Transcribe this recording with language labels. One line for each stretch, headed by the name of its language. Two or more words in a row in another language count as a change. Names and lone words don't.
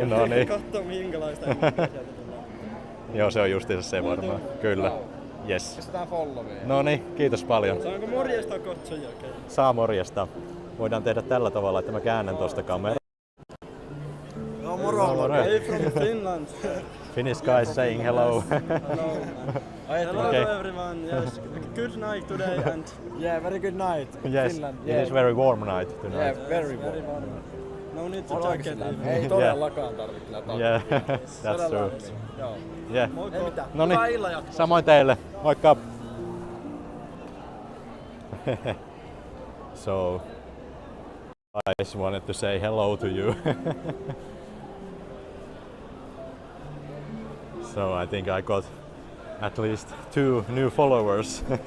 Finnish: No niin. Katso minkälaista englantia sieltä tulee. Joo, se on justiinsa se varmaan. Kyllä. Yes. Pistetään followia. No niin, kiitos paljon. Saanko morjesta katsojia? Saa morjesta. Voidaan tehdä tällä tavalla, että mä käännän tosta kameraa. No moro.
English: Hey from Finland. Finnish guys saying hello. Hello. Hello Okay. to everyone. Yes. Good night today and Yeah, very good night. Yes, Finland. it is very warm night tonight. Yeah, very very warm. warm. No need to
Finnish: On
English: jacket.
Finnish: oikeesti. Ei todellakaan tarvitse kyllä takaa.
English: Yeah, that's true.
Finnish: Joo.
English: Yeah.
Finnish: Moikka. Ei mitään. No Hyvää niin, illan jatkoa. samoin teille. Moikka!
English: So, I just wanted to say hello to you. So I think I got at least 2 new followers.